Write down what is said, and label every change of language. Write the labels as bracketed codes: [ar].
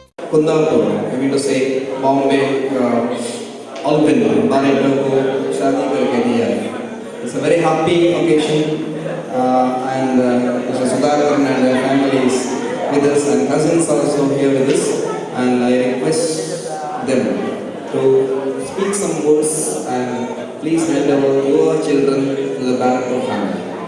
[en] Kundalpur, I mean to say Bombay, [hi] Alvin Barreto को शादी करके दिया है. [en] It's a very happy occasion, and Mr. Sudhakar and their family is with us, and cousins also here with us, and I request them to speak some words and please hand over your children to the Barreto family.